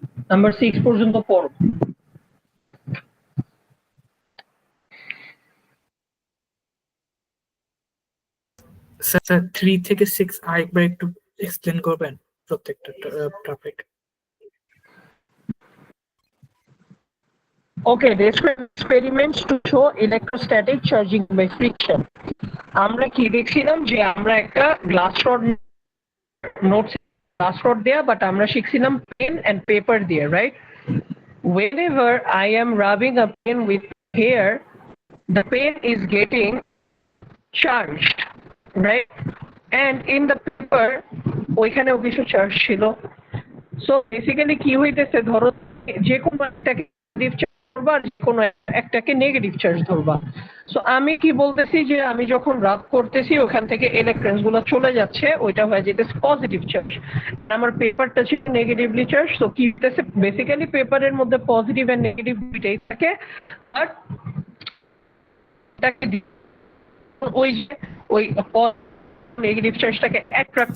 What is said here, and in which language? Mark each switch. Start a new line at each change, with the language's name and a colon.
Bangla: Number 6 পর্যন্ত পড়ো। Sir 3 থেকে 6 আরেকবার একটু এক্সপ্লেন করবেন প্রত্যেকটা topic?
English: Okay, describe experiments to show electrostatic charging by friction.
Bangla: আমরা কি দেখছিলাম যে আমরা একটা glass rod notes, glass rod দেয়া, বাট আমরা শিখছিলাম পেন এন্ড পেপার দিয়ে, right?
English: Whenever I am rubbing a pen with hair, the pen is getting charged, right? And in the paper
Bangla: ওইখানেও কিছু চার্জ ছিল। সো বেসিক্যালি কি হইতেছে, ধরো যে কোনো একটাকে পজিটিভ চার্জ ধরবা আর যে কোনো একটাকে নেগেটিভ চার্জ ধরবা। সো আমি কি বলতেছি যে আমি যখন রাব করতেছি ওখান থেকে ইলেকট্রনস গুলো চলে যাচ্ছে, ওইটা হয়ে যেতেছে পজিটিভ চার্জ। আমার পেপারটা ছিল নেগেটিভলি চার্জ। তো কি হইতেছে, বেসিক্যালি পেপারের মধ্যে পজিটিভ এন্ড নেগেটিভ দুইটাই থাকে, বাট ওই ওই নেগেটিভ চার্জটাকে অ্যাট্রাক্ট